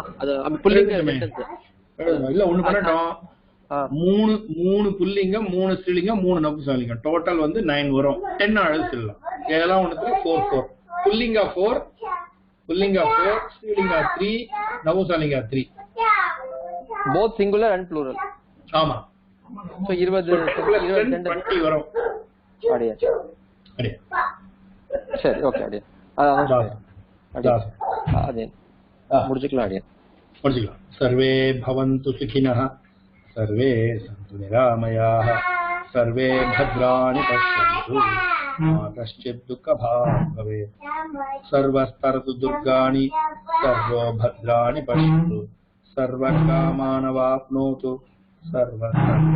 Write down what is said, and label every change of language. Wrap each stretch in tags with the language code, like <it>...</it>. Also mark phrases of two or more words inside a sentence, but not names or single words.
<ta>அது புல்லிங்க சென்டென்ஸ் இல்ல ஒண்ணு பண்ணட்டும். 3 புல்லிங்கம் 3 ஸ்ரீலிங்கம் 3 நபும்சகலிங்கம் டோட்டல் வந்து 9 வரும். 10 அழகு சொல்லலாம். இதெல்லாம் ஒண்ணுக்கு 4 புல்லிங்கா 4 ஸ்ரீலிங்கா 3 நபும்சகலிங்கா 3</ta> <en>both singular and plural.</en> <ta>ஆமா. சோ 20 வரும். அடியா சரி, ஓகே அடியா. முடிச்சுக்கலாம் அடியா.</ta> <sa>சர்வே भवन्तु सुखिनः सर्वे सन्तु निरामयाः सर्वे भद्राणि पश्यन्तु मा कश्चित् दुःखभाग् भवेत् सर्वस्तरतु दुर्गाणि सर्वो भद्राणि पश्यन्तु सर्वकामानवाप्नोतु सर्वत्र नन्दतु.</sa>